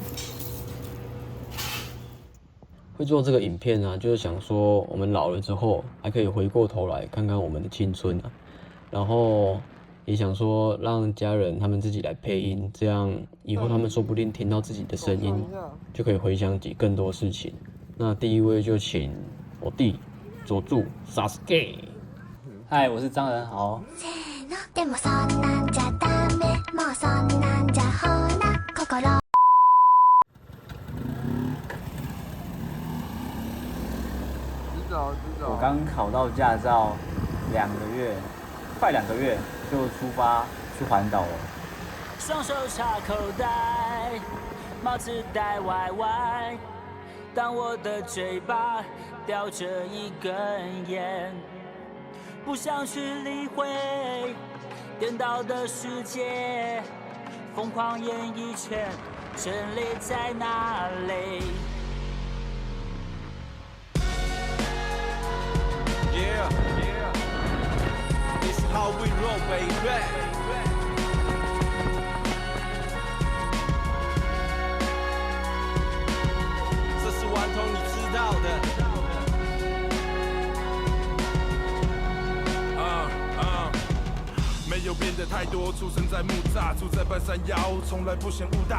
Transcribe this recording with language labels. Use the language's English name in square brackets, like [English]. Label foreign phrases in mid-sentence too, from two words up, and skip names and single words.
[Chinese] 会做这个影片啊，就是想说我们老了之后，还可以回过头来看看我们的青春啊，然后也想说让家人他们自己来配音，这样以后他们说不定听到自己的声音，就可以回想起更多事情。那第一位就请我弟佐助 Sasuke。嗨，我是张仁豪。 [Japanese] でもそんなんじゃダメもうそんなんじゃほら心 [Chinese] 我刚考到驾照2个月，快2个月就出发去环岛了。双手插口袋，帽子戴歪歪，当我的嘴巴叼着一根烟，不想去理会颠倒的世界，疯狂演一圈，真理在哪里？ [English] Yeah, yeah. How we roll, baby。 [Chinese] 这是顽童，你知道的。没有变得太多，出生在木栅，住在半山腰，从来不嫌物大。